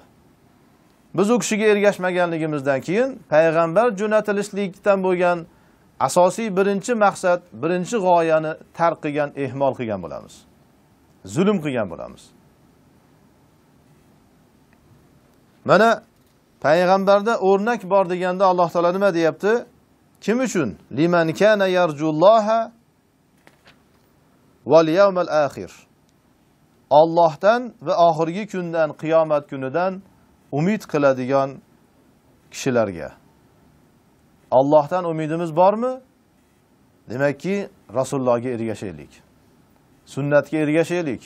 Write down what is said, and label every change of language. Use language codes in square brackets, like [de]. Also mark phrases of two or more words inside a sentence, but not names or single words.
[uz] Biz u kishiga ergashmaganligimizdan keyin payg'ambar jo'natilishlikdan bo'lgan asosiy birinchi maqsad, birinchi g'oyani tark qilgan, ehmol qilgan bo'lamiz. Zulm qilgan bo'lamiz. Mana payg'ambarda o'rnak bor deganda Alloh taolo nima deyapti? Kim uchun? [ar] لمن كان يرجو الله واليوم الآخر. [uz] Allohdan va oxirgi kundan, qiyomat kunidan umid qiladigan kishilarga. Allohdan umidimiz bormi? Demakki, Rasulullohga ergashaylik. Sunnatga ergashaylik.